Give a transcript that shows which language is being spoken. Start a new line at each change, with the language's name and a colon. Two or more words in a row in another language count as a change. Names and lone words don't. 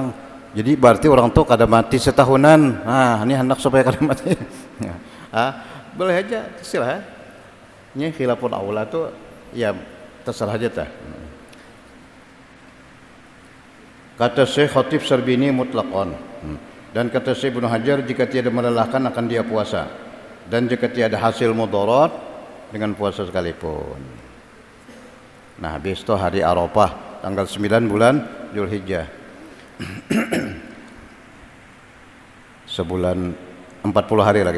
Banjar: Jadi berarti orang tuh kada mati setahunan. Nah, ini hendak supaya kada mati.
Indonesian: Boleh aja, terserah.
Banjar: Ini
Arabic: khilaful aula
Banjar: tuh ya terserah aja tah.
Indonesian: Kata Syekh Khatib Sarbini mutlaqan. Dan kata Syekh Ibnu Hajar, jika tiada melelahkan akan dia puasa. Dan jika tiada hasil mudarat dengan puasa sekalipun. Nah, habis itu hari Arafah tanggal 9 bulan Zulhijjah. Sebulan 40 hari lagi.